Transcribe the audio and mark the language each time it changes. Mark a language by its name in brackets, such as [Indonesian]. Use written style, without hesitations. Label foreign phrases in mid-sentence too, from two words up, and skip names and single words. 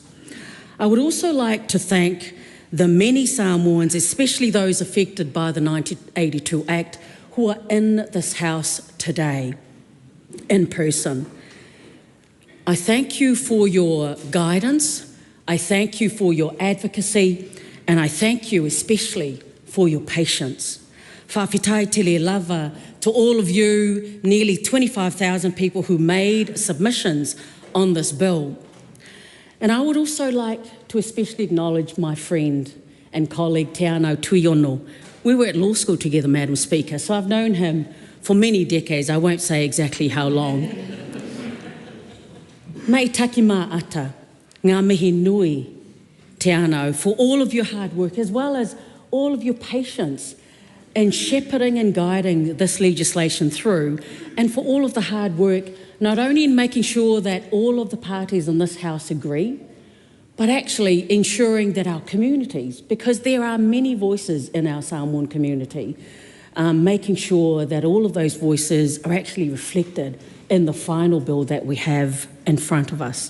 [English] I would also like to thank the many Samoans, especially those affected by the 1982 Act, who are in this House today, in person. I thank you for your guidance, I thank you for your advocacy, and I thank you especially for your patience. [Samoan] Whawhetai tele lava [English] to all of you, nearly 25,000 people who made submissions on this bill. And I would also like to especially acknowledge my friend and colleague Te Anau Tuiono. We were at law school together, Madam Speaker, so I've known him for many decades. I won't say exactly how long. [Māori] Mei taki mā ata, ngā mihi nui, [English] Te Anau, for all of your hard work, as well as all of your patience in shepherding and guiding this legislation through, and for all of the hard work, not only in making sure that all of the parties in this House agree, but actually ensuring that our communities, because there are many voices in our Samoan community, making sure that all of those voices are actually reflected in the final bill that we have in front of us.